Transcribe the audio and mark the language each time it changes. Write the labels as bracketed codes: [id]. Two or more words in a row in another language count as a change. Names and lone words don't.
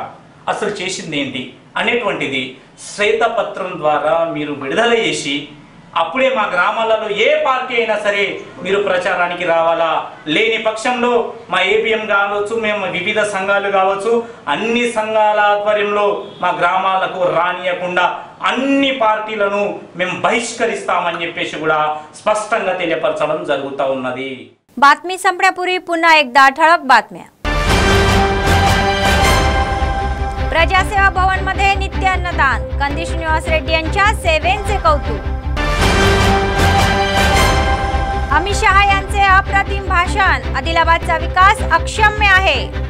[te] అసలు చేసింది ఏంటి అనేటువంటిది శ్వేతపత్రం ద్వారా మీరు విడుదల చేసి అప్పుడే మా గ్రామాలలో ఏ పార్టీ అయినా సరే మీరు ప్రచారానికి రావాలా। లేని పక్షంలో మా ఏబిఎం కావచ్చు, మేము వివిధ సంఘాలు కావచ్చు, అన్ని సంఘాల ఆధ్వర్యంలో మా గ్రామాలకు రానియకుండా అన్ని పార్టీలను మేము బహిష్కరిస్తామని చెప్పేసి కూడా స్పష్టంగా తెలియపరచడం జరుగుతూ ఉన్నది। [mr] बातमी संपण्यापूर्वी पुन्हा एकदा ठळक बातम्या। प्रजासेवा भवन मध्ये नित्य अन्नदान, कंदी श्रीनिवास रेड्डी यांच्या सेवेंचे कौतुक। अमित शहा यांचे अप्रतिम भाषण, आदिलाबादचा विकास अक्षम्य आहे।